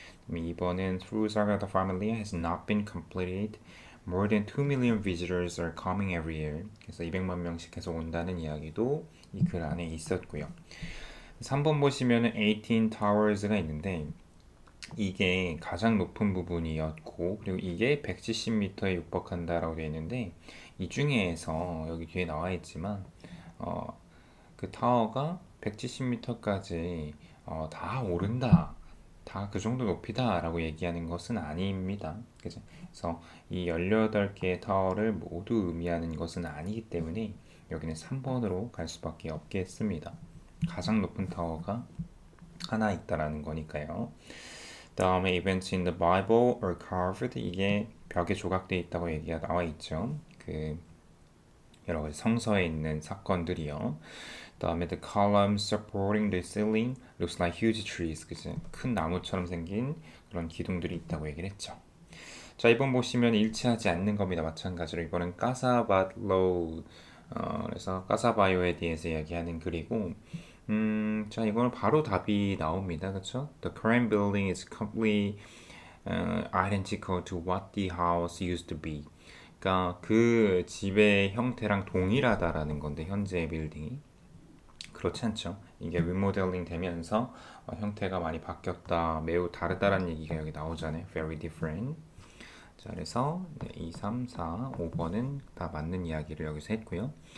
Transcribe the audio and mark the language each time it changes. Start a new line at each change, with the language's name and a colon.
Korean: 2번은
English: Through Sagrada Familia has not been completed. More than 2 million visitors are coming every year.
Korean: 그래서 200만 명씩 해서 온다는 이야기도 이 글 안에 있었고요. 3번 보시면은 18 Towers가 있는데 이게 가장 높은 부분이었고 그리고 이게 170m에 육박한다라고 되어 있는데 이 중에서 여기 뒤에 나와 있지만 그 타워가 170m까지 다 오른다 다 그 정도 높이다 라고 얘기하는 것은 아닙니다. 그죠? 그래서 이 18개의 타워를 모두 의미하는 것은 아니기 때문에 여기는 3번으로 갈 수밖에 없겠습니다. 가장 높은 타워가 하나 있다라는 거니까요. 다음에
English: events in the Bible or carved
Korean: 이게 벽에 조각되어 있다고 얘기가 나와 있죠. 그 여러 가지 성서에 있는 사건들이요. 다음에
English: the columns supporting the ceiling looks like huge trees.
Korean: 그치? 큰 나무처럼 생긴 그런 기둥들이 있다고 얘기를 했죠. 자, 이번 보시면 일치하지 않는 겁니다. 마찬가지로 이번은 까사바로우 그래서 까사바요에 대해서 이야기하는 글이고 자, 이거는 바로 답이 나옵니다. 그렇죠?
English: The current building is completely identical to what the house used to be.
Korean: 그러니까 그 집의 형태랑 동일하다라는 건데 현재의 빌딩이 그렇지 않죠. 이게 리모델링 되면서 형태가 많이 바뀌었다, 매우 다르다라는 얘기가 여기 나오잖아요.
English: Very different.
Korean: 자, 그래서 2, 3, 4, 5번은 다 맞는 이야기를 여기서 했고요.